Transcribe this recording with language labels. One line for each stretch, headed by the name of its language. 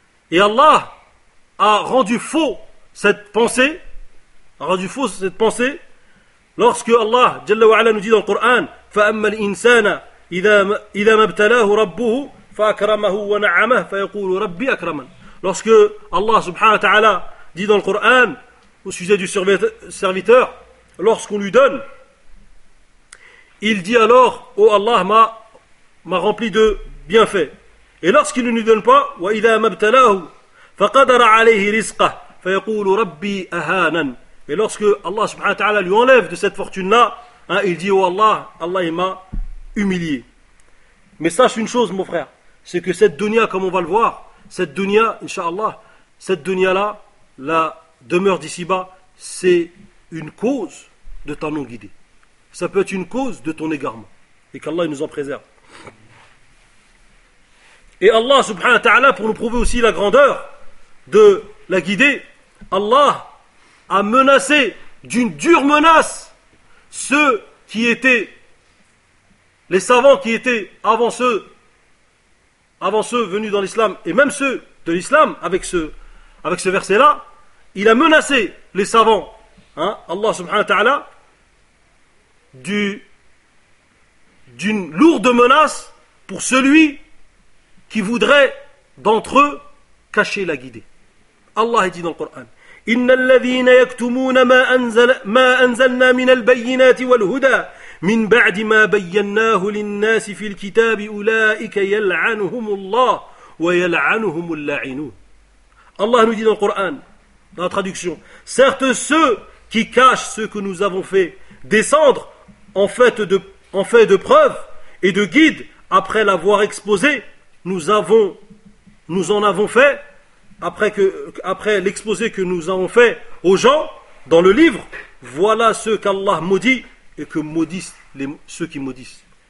French: Et Allah a rendu faux cette pensée, lorsque Allah Jalla wa Ala nous dit dans le Coran,
Arabic: فَأَمَّا الْإِنسَانَ إِذَا مَبْتَلَاهُ رَبُّهُ فَأَكْرَمَهُ وَنَعَمَهُ فَيَقُولُ رَبِّي أَكْرَمَنَ.
French: Lorsque Allah subhanahu wa ta'ala dit dans le Coran, au sujet du serviteur, lorsqu'on lui donne, il dit alors, oh Allah m'a rempli de bienfaits. Et lorsqu'il ne lui donne pas,
Arabic: وَإِذَا مَبْتَلَاهُ فَقَدَرَ عَلَيْهِ رِزْقَهُ فَيَقُولُ رَبِّي أَهَانَنَ.
French: Et lorsque Allah subhanahu wa ta'ala lui enlève de cette fortune-là, hein, il dit, oh Allah, Allah il m'a humilié. Mais sache une chose, mon frère, c'est que cette dunya, comme on va le voir, cette dunya, inshallah, cette dunya-là, la demeure d'ici-bas, c'est une cause de ta non-guidée. Ça peut être une cause de ton égarement. Et qu'Allah il nous en préserve. Et Allah subhanahu wa ta'ala, pour nous prouver aussi la grandeur de la guidée, Allah a menacé d'une dure menace ceux qui étaient les savants qui étaient avant ceux venus dans l'islam et même ceux de l'islam avec ce verset-là, il a menacé les savants, hein, Allah subhanahu wa ta'ala, d'une lourde menace pour celui qui voudrait d'entre eux cacher la guidée. Allah dit dans le Coran,
Arabic: إِنَّ الَّذِينَ يَكْتُمُونَ مَا أَنزَلْنَا مِنَ الْبَيِّنَاتِ وَالْهُدَى مِنْ بَعْدِ مَا بَيَّنَّاهُ لِلنَّاسِ فِي الْكِتَابِ أُولَٰئِكَ يَلْعَنُهُمُ اللَّهُ وَيَلْعَنُهُمُ اللَّاعِنُونَ.
French: Allah nous dit dans le Coran, dans la traduction, certes ceux qui cachent ce que nous avons fait descendre en fait de preuve et de guide après l'avoir exposé, nous en avons fait après l'exposé que nous avons fait aux gens dans le livre, voilà ce qu'Allah maudit et que maudissent ceux qui maudissent.